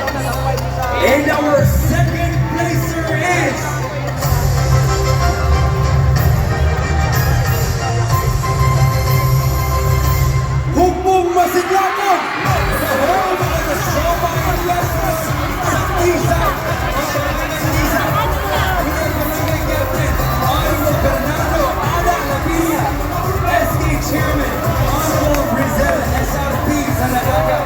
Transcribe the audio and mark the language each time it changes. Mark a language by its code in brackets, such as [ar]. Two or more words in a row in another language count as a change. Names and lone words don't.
[en] And our second placer is Hukbong Masiglagan! Home of the Showdown Western sa Tisa! [ceb] Ang Barangay Tisa! Ang Barangay Captain! [en] Honorable Bernardo Ada Lapilla! SK Chairman! Honorable Brizelle SRP Sanadaga!